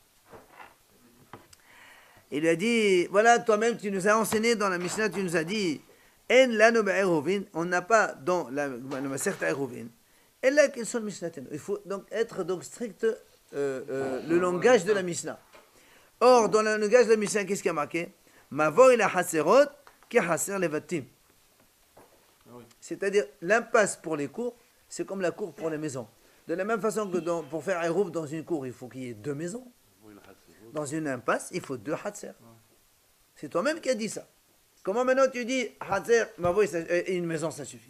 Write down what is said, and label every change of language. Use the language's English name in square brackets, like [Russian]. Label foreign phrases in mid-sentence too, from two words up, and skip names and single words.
[French] Il lui a dit, voilà, toi-même, tu nous as enseigné dans la Mishnah, tu nous as dit, on n'a pas dans la Masechet Eruvin. Et là, quels sont les Mishnah? Il faut donc être donc strict le langage de la Mishnah. Or, dans le langage de la Mishnah, qu'est-ce qui a marqué? [Hebrew] מבוי לחצרות כחצר לבתים. [French] C'est-à-dire, l'impasse pour les cours, c'est comme la cour pour les maisons. De la même façon que pour faire un rouf dans une cour, il faut qu'il y ait 2 maisons. Dans une impasse, il faut 2 hatser. C'est toi-même qui as dit ça. Comment maintenant tu dis hatser, et une maison, ça suffit?